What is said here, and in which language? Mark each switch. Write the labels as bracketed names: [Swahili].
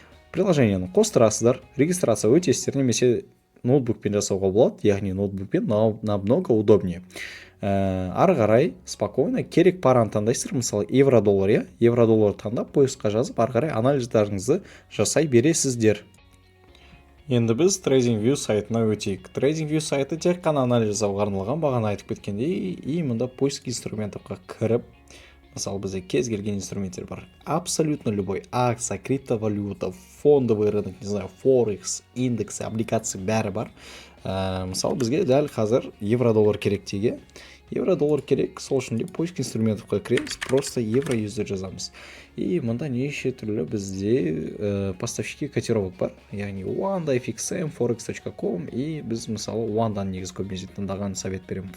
[Kazakh] Приложениені қостырасыздар, регистрация өтесіздер, немесе ноутбукпен жасауға болады. Яғни ноутбукпен [Russian] намного удобнее. [Kazakh] Ары қарай спокойно керек параны таңдайсыздар. Мысалы евро-доллар, евро-доллар таңдап поисқа жазып, ары қарай анализдарыңызды жасай бересіздер. Енді біз TradingView сайтына өтейік. TradingView сайты тек қана анализ жасауға арналған, бағана айтып кеткендей, и мұнда поиск инструментовқа кіріп, мысалы бізде кез келген инструменттер бар. [Russian] Абсолютно любой акция, криптовалюта, фондовый рынок, не знаю, форекс, индексы, облигации [Kazakh] бәрі бар. Мысалы бізге дәл қазір евро-доллар керек теге. Евро-доллар керек, сол үшін де поиск инструментовқа кіреміз, просто евро-юзді жазамыз. И мұнда неше түрлі бізде [Russian] поставщики котировок [Kazakh] бар. Яғни Wanda, FXM, Forex.com, и біз мысалы Wanda-ны негіз көбінесе таңдаған совет беремін.